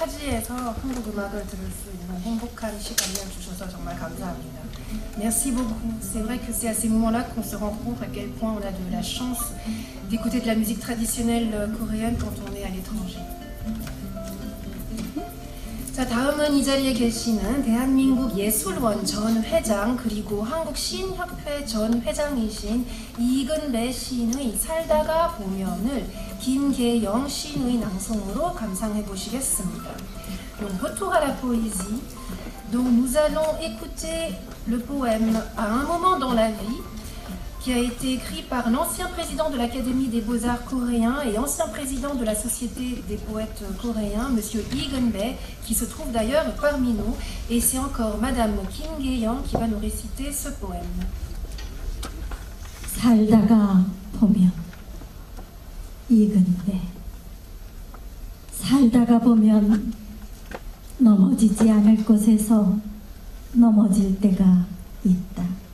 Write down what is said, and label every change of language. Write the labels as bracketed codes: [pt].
[ko] 한국에서 한국 음악을 들을 수 있는 행복한 시간을 주셔서 정말 감사합니다. [fr] Merci beaucoup. C'est vrai que c'est à ces moments-là qu'on se rend compte à quel point on a de la chance d'écouter de la musique traditionnelle coréenne quand on est à l'étranger. [ko] 자, 다음은 이 자리에 계시는 대한민국 예술원 전 회장 그리고 한국시인협회 전 회장이신 이근배 시인의 살다가 보면을 김계영 시인의 낭송으로 감상해 보시겠습니다. [fr] Donc, retour à la poésie. Donc, nous allons écouter le poème À un moment dans la vie, qui a été écrit par l'ancien président de l'Académie des Beaux-Arts coréens et ancien président de la Société des poètes coréens, Monsieur Lee Geun-bae, qui se trouve d'ailleurs parmi nous. Et c'est encore Madame Kim Ge-young qui va nous réciter ce poème. [ko] 살다가 보면 이근배 살다가 보면 넘어지지 않을 곳에서 넘어질 때가 있다.